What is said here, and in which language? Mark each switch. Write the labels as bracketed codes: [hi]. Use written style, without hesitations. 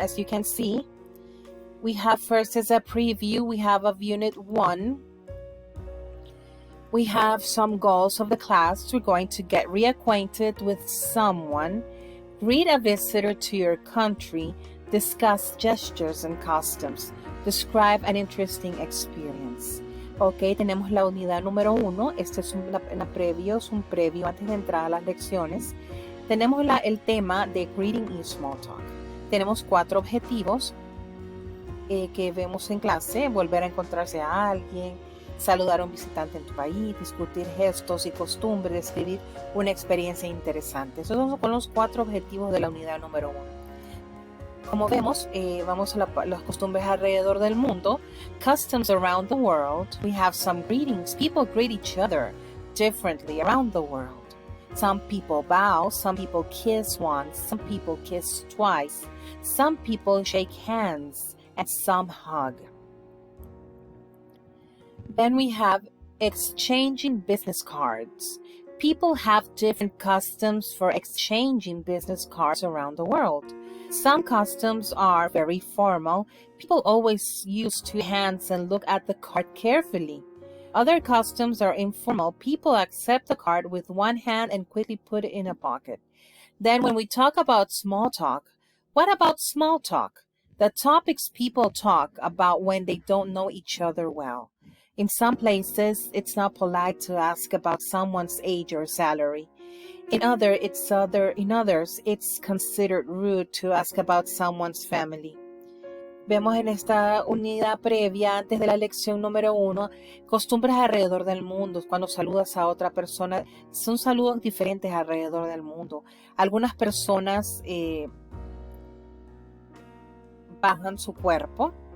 [en] As you can see, we have first as a preview, we have of Unit 1. We have some goals of the class. We're going to get reacquainted with someone, greet a visitor to your country, discuss gestures and customs, describe an interesting experience. [es] Ok, tenemos la unidad número 1. Este es un previo antes de entrar a las lecciones. Tenemos el tema de greeting y small talk. Tenemos 4 objetivos que vemos en clase: volver a encontrarse a alguien, saludar a un visitante en tu país, discutir gestos y costumbres, describir una experiencia interesante. Esos son los 4 objetivos de la unidad número 1. Como vemos, vamos a las costumbres alrededor del mundo. [en] Customs around the world. We have some greetings. People greet each other differently around the world. Some people bow, some people kiss once, some people kiss twice, some people shake hands, and some hug. Then we have exchanging business cards. People have different customs for exchanging business cards around the world. Some customs are very formal. People always use 2 hands and look at the card carefully. Other customs are informal. People accept the card with 1 hand and quickly put it in a pocket. Then when we talk about small talk, what about small talk? The topics people talk about when they don't know each other well. In some places, it's not polite to ask about someone's age or salary. In others, it's considered rude to ask about someone's family. [es] Vemos en esta unidad previa, antes de la lección número 1, costumbres alrededor del mundo. Cuando saludas a otra persona, son saludos diferentes alrededor del mundo. Algunas personas bajan su cuerpo.